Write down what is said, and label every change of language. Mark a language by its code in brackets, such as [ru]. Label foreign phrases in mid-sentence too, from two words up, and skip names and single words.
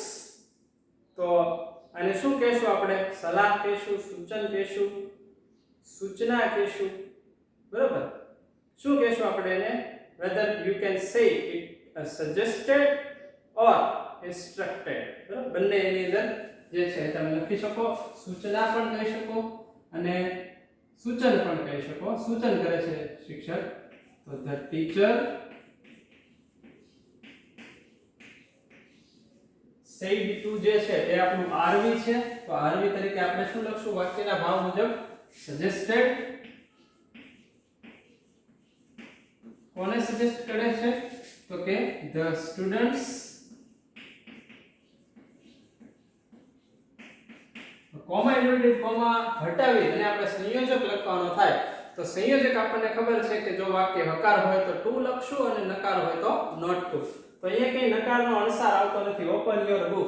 [gu] તો આને શું કહેશું આપણે? સલાહ કહેશું, સૂચન કહેશું, સૂચના કહેશું, બરાબર? શું કહેશું આપણે એને? [en] whether you can say it suggested or instructed. [gu] બરાબર? બંને એની અંદર જે છે તમે લખી શકો. સૂચના પણ કહી શકો અને સૂચન પણ કહી શકો. સૂચન કરે છે શિક્ષક. તો [en] the teacher said to [gu] જે છે એ આપણું આરવી છે. તો આરવી તરીકે આપણે શું લખશું વાક્યના ભાવ મુજબ? suggested. કોને સજેસ્ટ કરે છે? તો કે [en] the students. [gu] કોમા ઇન્વર્ટેડ કોમા હટાવી અને આપણે સંયોજક લખવાનો થાય તો સંયોજક આપણને ખબર છે કે જો વાક્ય હકાર હોય તો ટુ લખશું અને નકાર હોય તો [en] not to. [gu] તો અહીંયા કઈ નકારનો અણસાર આવતો નથી. [en] Open your book.